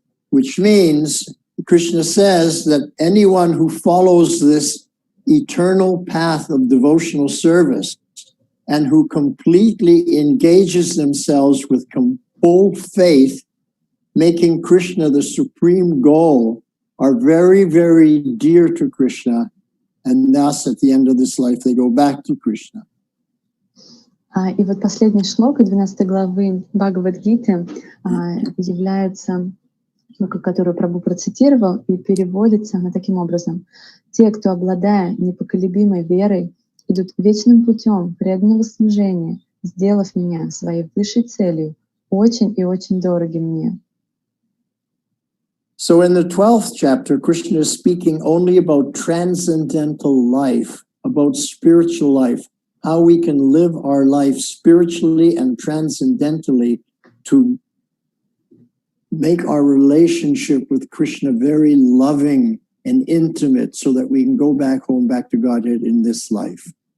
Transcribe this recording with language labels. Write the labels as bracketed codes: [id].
[en] Which means, Krishna says that anyone who follows this eternal path of devotional service and who completely engages themselves with full faith, making Krishna the supreme goal, are very, very dear to Krishna, and thus at the end of this life they go back to Krishna. [ru] И вот последний шлока 12 главы Бхагавад-гиты является, которую Прабху процитировал, и переводится она таким образом: «Те, кто, обладая непоколебимой верой, идут вечным путем преданного служения, сделав меня своей высшей целью, очень и очень дороги мне». [en] So in the 12th chapter, Krishna is speaking only about transcendental life, about spiritual life, how we can live our life spiritually and transcendentally to make our relationship with Krishna very loving and intimate so that we can go back home, back to Godhead in this life.